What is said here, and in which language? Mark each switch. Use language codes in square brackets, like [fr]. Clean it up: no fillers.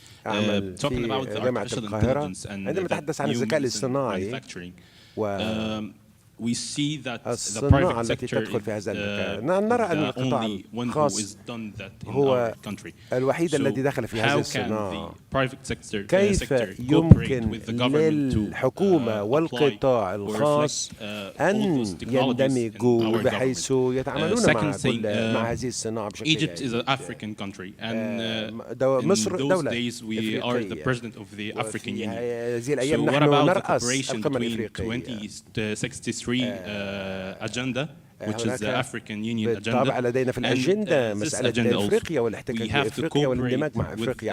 [en] Talking about the artificial intelligence and the new manufacturing. We see that the private sector is the only one who is done that in our country. How can the private sector cooperate with the government to [ar] والقطاع الخاص أن يندمجوا بحيث يتعاملون مع هذه الصناعة بشكل جيد. [en] Egypt is an African country, and in those days we are the president of the African Union. So what about the cooperation between 2063 agenda, which is the African Union agenda, [ar] طبعا لدينا في الأجندة مسألة إفريقيا والاحتكاك بإفريقيا والاندماج مع إفريقيا.